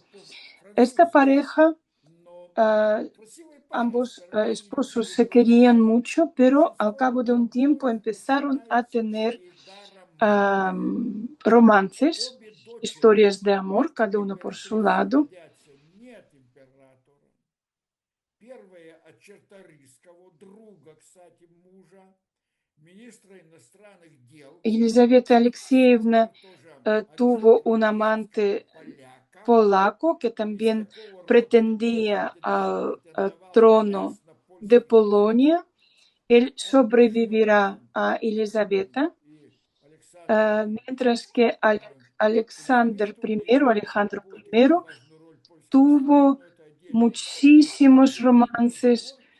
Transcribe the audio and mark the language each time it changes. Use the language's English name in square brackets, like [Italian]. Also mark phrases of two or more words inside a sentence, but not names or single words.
[Spanish] Esta pareja, ambos esposos se querían mucho, pero al cabo de un tiempo empezaron a tener romances, historias de amor, cada uno por su lado. [Russian] Первая от Черторийского, друга, кстати, мужа, министра иностранных дел. [Spanish] Елизавета Алексеевна tuvo un amante polaco que también pretendía al trono de Polonia. Él sobrevivirá a Elizaveta, mientras que Alejandro I tuvo muchísimos romances.